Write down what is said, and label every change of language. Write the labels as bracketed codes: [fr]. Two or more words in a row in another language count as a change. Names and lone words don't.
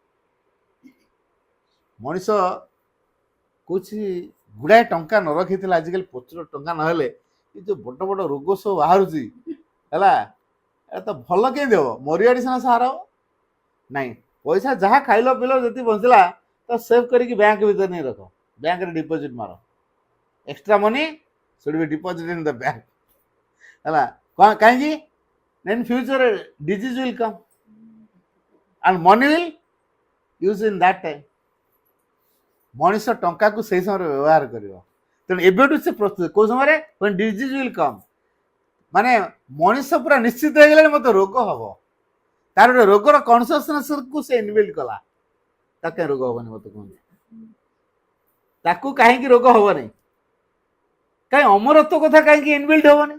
[or] ମଣିଷ କହୁଛି ଗୁଡ଼ାଏ ଟଙ୍କା ନ ରଖିଥିଲେ, ଆଜିକାଲି ପ୍ରଚୁର ଟଙ୍କା ନହେଲେ ଏ ଯୋଉ ବଡ଼ ବଡ଼ ରୋଗ ସବୁ ବାହାରୁଛି ହେଲା, ଏ ତ ଭଲ କେମିତି ହବ, ମରିଆଡ଼ି ସିନା ସାହାର ହବ. ନାଇଁ, ପଇସା ଯାହା ଖାଇଲ ପିଇଲ, ଯେତିକି ବଞ୍ଚିଲା ତ ସେଭ୍ କରିକି ବ୍ୟାଙ୍କ ଭିତରେ ନେଇ ରଖ, ବ୍ୟାଙ୍କରେ ଡିପୋଜିଟ୍ ମାର. [en] extra money should be deposited in the bank. ହେଲା, କାହିଁକି? In future disease will come and money will use in that time. [or] ମଣିଷ ଟଙ୍କାକୁ ସେଇ ସମୟରେ ବ୍ୟବହାର କରିବ. ତେଣୁ ଏବେଠୁ ସେ ପ୍ରସ୍ତୁତ. କୋଉ ସମୟରେ? [en] when disease will come. [or] ମାନେ ମଣିଷ ପୁରା ନିଶ୍ଚିତ ହେଇଗଲାଣି ମତେ ରୋଗ ହବ, ତାର ଗୋଟେ ରୋଗର କନସିୟସନେସକୁ ସେ ଇନବିଲ୍ଡ କଲା. ତାକୁ କାହିଁ ରୋଗ ହବନି ମତେ କୁହନ୍ତୁ? ତାକୁ କାହିଁକି ରୋଗ ହବନି? କାହିଁ ଅମରତ୍ୱ କଥା କାହିଁକି ଇନବିଲ୍ଡ ହବନି?